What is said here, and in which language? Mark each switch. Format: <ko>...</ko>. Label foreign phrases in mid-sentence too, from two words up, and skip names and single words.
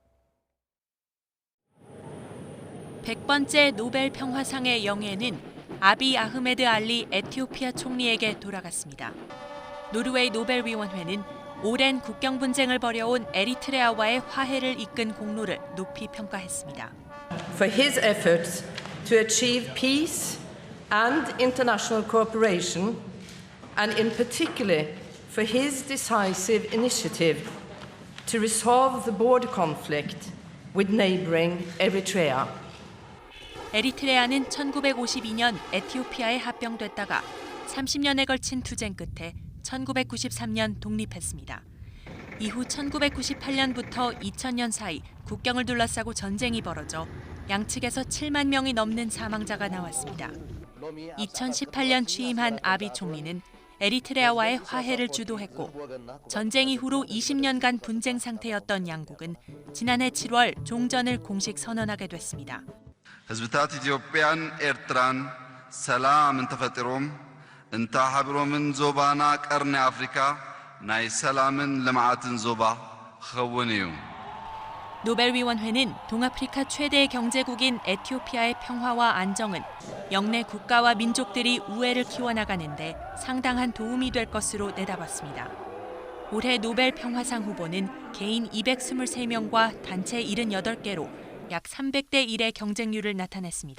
<ko>100번째 노벨 평화상의 영예는 아비 아흐메드 알리 에티오피아 총리에게 돌아갔습니다. 노르웨이 노벨위원회는 오랜 국경 분쟁을 벌여온 에리트레아와의 화해를 이끈 공로를 높이 평가했습니다.</ko> <en>For his efforts to achieve peace and international cooperation, and in particular for his decisive initiative to resolve the border conflict with neighboring Eritrea.</en> <ko>에리트레아는 1952년 에티오피아에 합병됐다가 30년에 걸친 투쟁 끝에 1993년 독립했습니다. 이후 1998년부터 2000년 사이 국경을 둘러싸고 전쟁이 벌어져 양측에서 7만 명이 넘는 사망자가 나왔습니다. 2018년 취임한 아비 총리는 에리트레아와의 화해를 주도했고 전쟁 이후로 20년간 분쟁 상태였던 양국은 지난해 7월 종전을 공식 선언하게 됐습니다.</ko> <ti>ህዝብታት ኢትዮጵያን ኤርትራን ሰላም እንተፈጢሮም እንታ ሓቢሮምን ዞባና ቀርኒ አፍሪካ ናይ ሰላምን ልምዓትን ዞባ ክኸውን እዩ.</ti> <ko>노벨위원회는 동아프리카 최대 경제국인 에티오피아의 평화와 안정은 영내 국가와 민족들이 우애를 키워나가는데 상당한 도움이 될 것으로 내다봤습니다. 올해 노벨 평화상 후보는 개인 223명과 단체 78개로 약 300대 1의 경쟁률을 나타냈습니다.</ko>